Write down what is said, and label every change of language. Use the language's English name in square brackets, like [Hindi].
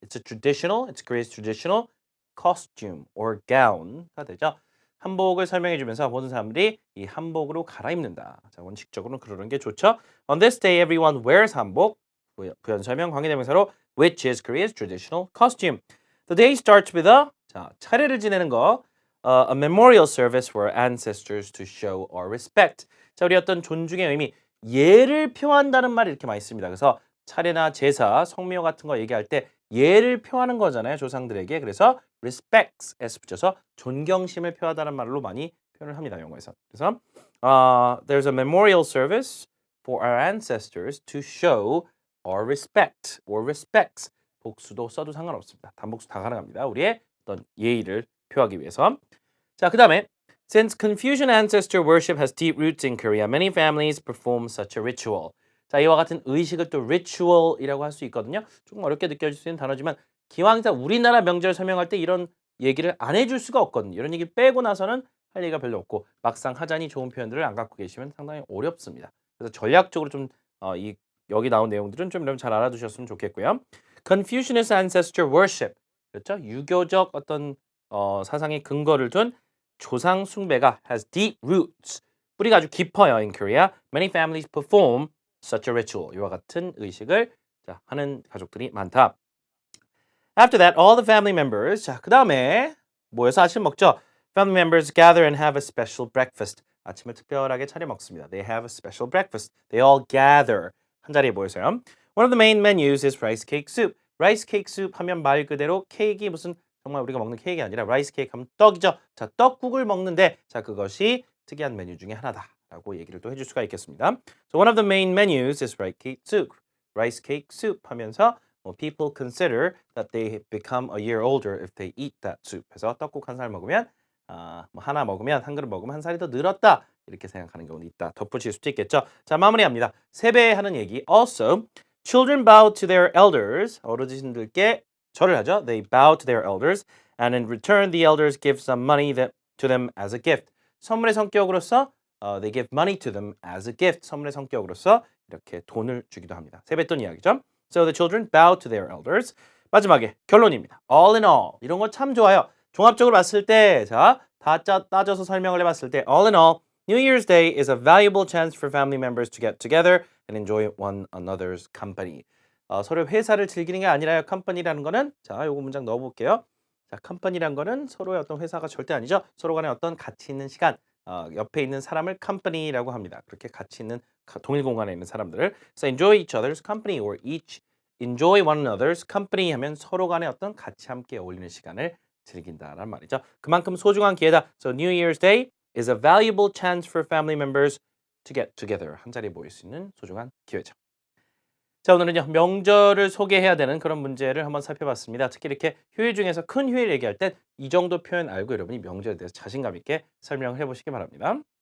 [English] It's Korea's traditional costume or gown가 되죠. [Korean] 한복을 설명해주면서 모든 사람들이 이 한복으로 갈아입는다. 자, 원칙적으로는 그러는 게 좋죠. [English] On this day, everyone wears hanbok. [Korean] 부연 설명 관계대명사로 [English] which is Korea's traditional costume. The day starts with 자, [Korean] 차례를 지내는 거. [English] A memorial service for our ancestors to show our respect. [Korean] 자, 우리 어떤 존중의 의미, 예를 표한다는 말이 이렇게 많이 씁니다. 그래서 차례나 제사, 성묘 같은 거 얘기할 때 예를 표하는 거잖아요, 조상들에게. 그래서 respects s 붙여서 존경심을 표하다는 말로 많이 표현을 합니다, 영어에서. [English] 그래서 there's a memorial service for our ancestors to show our respect or respects. [Korean] 복수도 써도 상관없습니다. 단복수 다 가능합니다. 우리의 어떤 예의를 표하기 위해서. [English] 자, [Korean] 그 다음에 [English] Since Confucian ancestor worship has deep roots in Korea, many families perform such a ritual. [Korean] 자, 이와 같은 의식을 또 ritual이라고 할 수 있거든요. 조금 어렵게 느껴질 수 있는 단어지만 기왕이다 우리나라 명절 설명할 때 이런 얘기를 안 해줄 수가 없거든요. 이런 얘기 빼고 나서는 할 얘기가 별로 없고 막상 하자니 좋은 표현들을 안 갖고 계시면 상당히 어렵습니다. 그래서 전략적으로 좀 여기 나온 내용들은 좀 여러분 잘 알아두셨으면 좋겠고요. [English] Confucianist ancestor worship. [Korean] 그렇죠? 유교적 어떤 사상의 근거를 둔 조상 숭배가 has deep roots. 뿌리가 아주 깊어요. [English] In Korea, many families perform such a ritual. [Korean] 이와 같은 의식을 하는 가족들이 많다. [English] After that, all the family members. [Korean] 자, 그 다음에 모여서 아침 먹죠. [English] Family members gather and have a special breakfast. [Korean] 아침을 특별하게 차려 먹습니다. [English] They have a special breakfast. They all gather. [Korean] 한 자리에 모여서요. [English] One of the main menus is rice cake soup. [Korean] rice cake soup 하면 말 그대로 케이크 무슨 정말 우리가 먹는 케이크가 아니라 라이스 케이크 하면 떡이죠. 자, 떡국을 먹는데 자, 그것이 특이한 메뉴 중에 하나다라고 얘기를 또 해줄 수가 있겠습니다. [English] So one of the main menus is rice cake soup. rice cake soup [Korean] 하면서 [English] people consider that they become a year older if they eat that soup. [Korean] 그래서 떡국 한 살 먹으면 하나 먹으면 한 그릇 먹으면 한 살이 더 늘었다. 이렇게 생각하는 경우도 있다. 덧붙일 수도 있겠죠. 자, 마무리합니다. 세배하는 얘기. [English] Also, children bow to their elders. [Korean] 어르신들께 절을 하죠. [English] They bow to their elders, and in return, the elders give some money to them as a gift. [Korean] 선물의 성격으로서 [English] they give money to them as a gift. [Korean] 선물의 성격으로서 이렇게 돈을 주기도 합니다. 세뱃돈 이야기죠. [English] So the children bow to their elders. [Korean] 마지막에 결론입니다. [English] All in all. [Korean] 이런 거 참 좋아요. 종합적으로 봤을 때, 자, 다 따져서 설명을 해봤을 때, [English] all in all, New Year's Day is a valuable chance for family members to get together and enjoy one another's company. [Korean] 서로 회사를 즐기는 게 아니라요. 컴퍼니라는 거는 자, 요거 문장 넣어볼게요. 자, 컴퍼니란 거는 서로의 어떤 회사가 절대 아니죠. 서로 간에 어떤 가치 있는 시간, 옆에 있는 사람을 컴퍼니라고 합니다. 그렇게 가치 있는 동일 공간에 있는 사람들을. [English] So enjoy each other's company or each enjoy one another's company [Korean] 하면 서로 간에 어떤 같이 함께 어울리는 시간을 즐긴다라는 말이죠. 그만큼 소중한 기회다. [English] So New Year's Day is a valuable chance for family members to get together. [Korean] 한 자리에 모일 수 있는 소중한 기회죠. 자, 오늘은요, 명절을 소개해야 되는 그런 문제를 한번 살펴봤습니다. 특히 이렇게 휴일 중에서 큰 휴일 얘기할 땐 이 정도 표현 알고 여러분이 명절에 대해서 자신감 있게 설명을 해보시기 바랍니다.